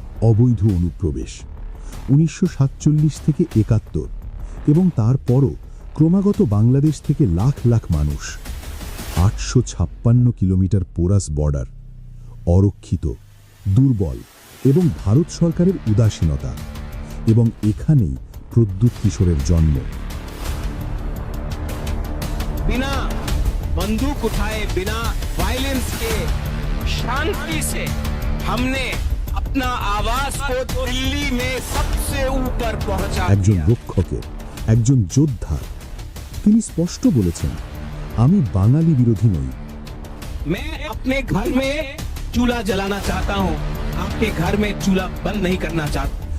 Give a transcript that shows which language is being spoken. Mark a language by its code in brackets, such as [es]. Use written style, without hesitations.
[bn] অবৈধ অনুপ্রবেশ 1947 থেকে 71 এবং তারপরও ক্রমাগত বাংলাদেশ থেকে লাখ লাখ মানুষ। 856 কিলোমিটার পোরাস বর্ডার, অরক্ষিত, দুর্বল এবং ভারত সরকারের উদাসীনতা, এবং এখানেই প্রদ্যুৎ কিশোরের জন্ম। [hi] बिना बंदूक उठाए, बिना वायलेंस के, शांति से हमने अपना आवाज को दिल्ली में सबसे ऊपर पहुंचा [bn] একজন রক্ষকের, একজন যোদ্ধার। তিনি স্পষ্ট বলেছেন, আমি বাঙালি বিরোধী নই। [hi] मैं अपने घर में चूल्हा जलाना चाहता हूं, आपके घर में चूल्हा बंद नहीं करना चाहता।